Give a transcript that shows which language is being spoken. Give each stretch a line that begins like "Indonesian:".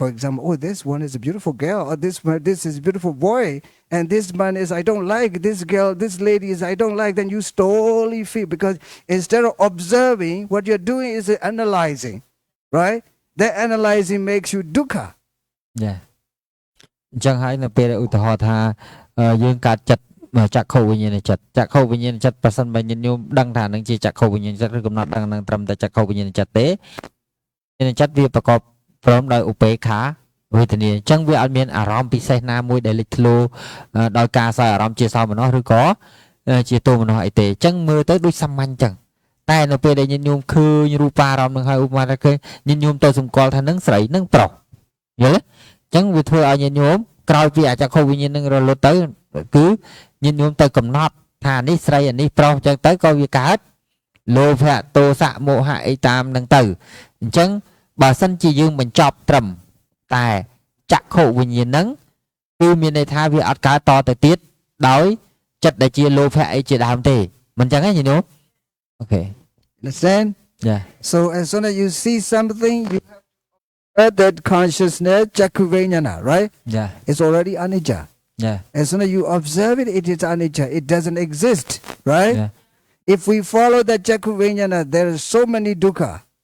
English: For example, oh, this one is a beautiful girl, or this is a beautiful boy, and this one is I don't like, this girl, this lady is I don't like. Then you slowly feel, because instead of observing, what you're doing is analyzing, right? That analyzing makes you dukkha. Yeah.
Khmer: អញ្ចឹងហើយនៅពេលឧទាហរណ៍ថាយើងកាត់ចិត្តចក្ខុវិញ្ញាណចិត្តប្រសិនបើញាតិញោមដឹងថានឹងជាចក្ខុវិញ្ញាណចិត្តឬកំណត់ដឹងនឹងត្រឹមតែចក្ខុវិញ្ញាណចិត្តទេវិញ្ញាណចិត្តវាប្រកបព្រមដោយឧបេក្ខាវេទនាអញ្ចឹងវាអត់មានអារម្មណ៍ពិសេសណាមួយដែលលេចធ្លោដោយការសោយអារម្មណ៍ជាសោមនស្សឬក៏ជាទោមនស្សអីទេអញ្ចឹងមើលទៅដូចសាមញ្ញអញ្ចឹងតែនៅពេលដែលញាតិញោមឃើញរូបាអារម្មណ៍នឹងហើយឧបមាថាឃើញញាតិញោមទៅសម្គាល់ថានឹងស្រីនឹងប្រុសយល់ទេ ចឹងវាធ្វើឲ្យញាតិញោមក្រោយពីអចក្ខុវិញ្ញាណនឹងរលត់ទៅគឺញាតិញោមទៅកំណត់ថានេះស្រីអានេះប្រុសចឹងទៅក៏វាកើតលោភៈទោសៈមោហៈអីតាមនឹងទៅអញ្ចឹងបើសិនជាយើងបញ្ចប់ត្រឹមតែចក្ខុវិញ្ញាណហ្នឹងគឺមានន័យថាវាអត់កើតតទៅទៀតដោយចិត្តដែលជាលោភៈអីជាដើមទេមិនចឹងទេញាតិញោមអូខេ
English: Understand? Yeah. So as soon as you see something, you have that consciousness, Chakuvanyana, right? Yeah. It's already anicca. Yeah. As soon as you observe it, it is anicca. It doesn't exist, right? Yeah. If we follow that Chakuvanyana, there are so many dukkha.